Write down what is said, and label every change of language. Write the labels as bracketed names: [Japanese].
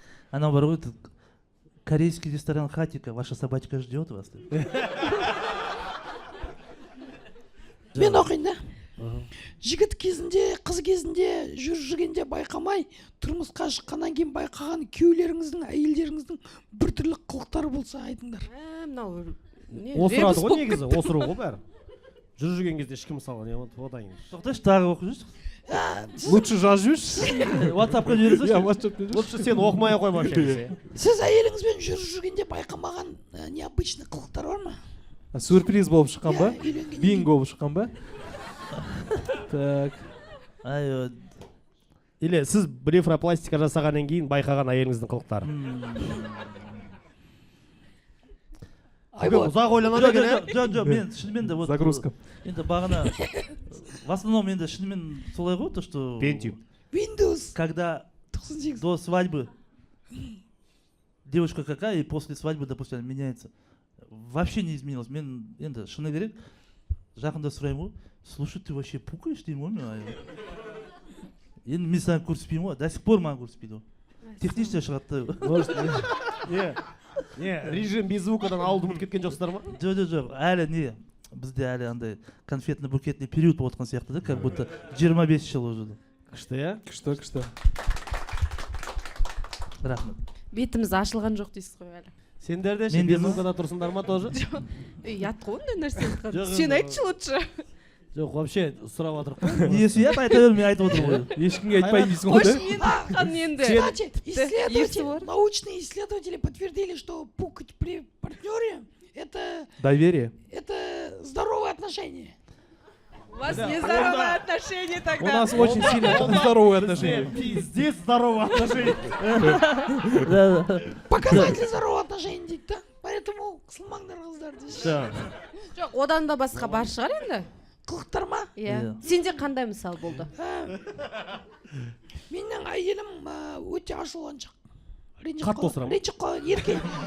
[Kazakh] Анау бар ғой, [Russian] корейский ресторан Хатика, ваша собачка ждет вас. [Kazakh] Мен оқиын да. Жігіт кезінде, қыз кезінде жүргенде байқамай, тұрмысқа шыққаннан кейін байқаған күйеулеріңіздің, әйелдеріңіздің біртүрлі қылықтары болса айтыңдар. Мынау Осырады ғой негізі, осыру ғой бәрі. Жүрген кезде ешкім мысалға не болады, одан кейін. Тоқташы, тағы оқып жүрсің. Лучше жазып жүрші. WhatsApp-қа жібересің. Лучше сен оқымай ақ қой вообще. Сіз әйеліңізбен жүргенде байқамаған необычный қылықтар бар ма? Сюрприз болып шыққан ба? Үйленгеннен Бинго болып шыққан ба? [Russian] Так. [Kazakh] Или сіз блефропластика жасағаннан кейін байқаған әйеліңіздің қылықтары. Ұзақ ойланады екен, ә? Жоқ, мен шынымен де [Russian] Загрузка. [Kazakh] енді бағана [Russian] в основном [Kazakh] енді шынымен солай ғой, [Russian] то что [English] Pentium. Windows [Russian] когда 98. до свадьбы девушка какая, и после свадьбы, допустим, она меняется. Вообще не изменилось. [Kazakh] Мен енді шыны керек, жақында сұраймын ғой, [Russian] слушай, ты вообще пукаешь [Kazakh] деймін ғой мен. Енді мен саған көрсетпеймін ғой, до сих пор маған көрсетпейді ғой. Технически шығады. Не, режим без звукадан ауылды ұмытып кеткен жоқсыздар ма? Жоқ, әлі не, бізде әлі андай [Russian] конфетно-букетный период [Kazakh] болып отқан сияқты да, [Russian] как будто [Kazakh] 25 жыл уже. Күшті, иә? Күшті. Рахмет. Бетіміз ашылған жоқ дейсіз ғой әлі. Сендер де ше без звукада тұрсыңдар ма тоже? Ұят қой ондай нәрсе. Сен айтшы лучше. Жоқ, вообще сұрап отырып қой. Несі ұят, айта бер, мен айтып отырмын ғой. Ешкімге айтпайын дейсің ғой, Қойшы да? мен айтқан енді. [Russian] Кстати, научные исследователи подтвердили, что пукать при партнере это Доверие. здоровые отношения. У вас нездоровые отношения тогда. У нас очень сильно здоровые отношения. Пиздец здоровые отношения. Показатель здоровых отношений [Kazakh] дейді да. Поэтому қысылмаңдар қыздар дейсіз. Жоқ, одан да басқа бар шығар енді. Қылықтар ма? Иә. Сенде қандай мысал болды? Менің әйелім өте ашуланшақ. Қатты осыра ма? Ренжіп қалады, еркек.